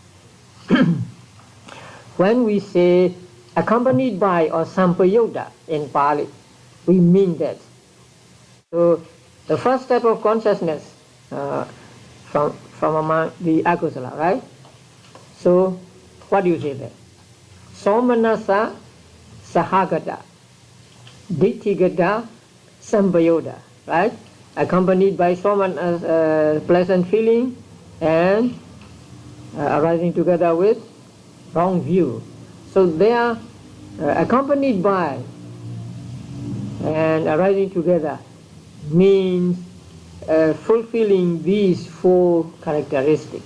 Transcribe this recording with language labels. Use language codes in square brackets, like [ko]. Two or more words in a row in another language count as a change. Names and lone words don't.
[en] When we say accompanied by or sampayutta in Pali, we mean that. So the first type of consciousness from among the akusala, right? So what do you say there? [pi] Somanasa sahagata, ditthigata sampayoda, [en] right? Accompanied by pleasant feeling and arising together with wrong view. So they are accompanied by and arising together means fulfilling these four characteristics.